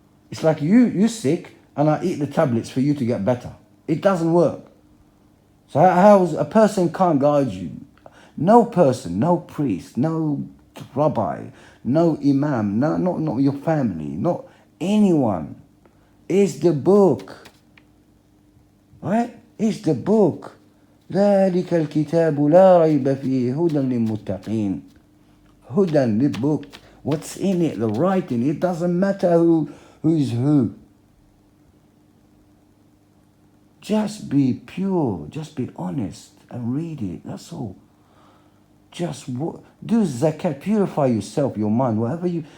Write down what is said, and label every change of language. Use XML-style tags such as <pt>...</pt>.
<en>It's like you're sick and I eat the tablets for you to get better. It doesn't work. So how a person can't guide you? No person, no priest, no rabbi, no imam, not your family, not anyone. It's the book. Right? It's the book.</en> <ar>ذلك الكتاب لا ريب فيه هدى للمتقين.</ar> <en>Hudan, the book. What's in it? The writing. It doesn't matter who's who. Just be pure. Just be honest and read it. That's all. Just do zakat. Purify yourself, your mind, whatever you.</en>